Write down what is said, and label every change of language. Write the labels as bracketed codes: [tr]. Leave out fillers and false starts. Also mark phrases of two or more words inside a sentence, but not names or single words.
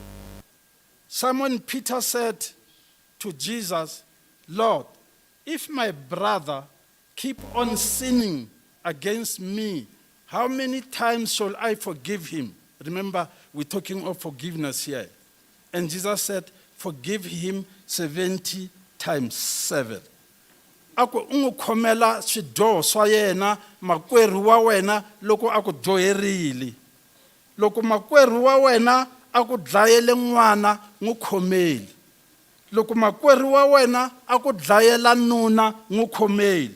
[en] Simon Peter said to Jesus, Lord, if my brother keep on sinning against me, how many times shall I forgive him? Remember, we're talking of forgiveness here. And Jesus said, forgive him 70 times 7. [ts] Ako ungu khomela swidyoho swa yena makwerhu wa wena loko aku dyoherile. Loko makwerhu wa wena aku dlayele n'wana n'wu khomeli. Loko makwerhu wa wena aku dlayela nuna n'wu khomeli.